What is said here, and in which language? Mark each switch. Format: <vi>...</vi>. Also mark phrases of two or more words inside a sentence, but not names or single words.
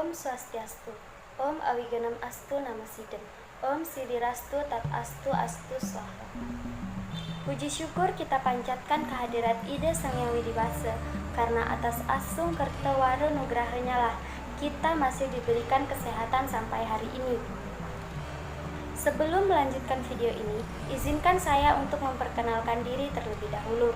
<sa>Swastiastu. Om Awiganam Astu Namasidam. Om Sidirastu Tat Astu Astu Swaha.</sa> <id>Puji syukur kita panjatkan kehadirat Ida Sang Hyang Widibasa, karena atas</id> <ban>asung kertawaro nugrahanya</ban> <id>lah kita masih diberikan kesehatan sampai hari ini. Sebelum melanjutkan video ini, izinkan saya untuk memperkenalkan diri terlebih dahulu.</id>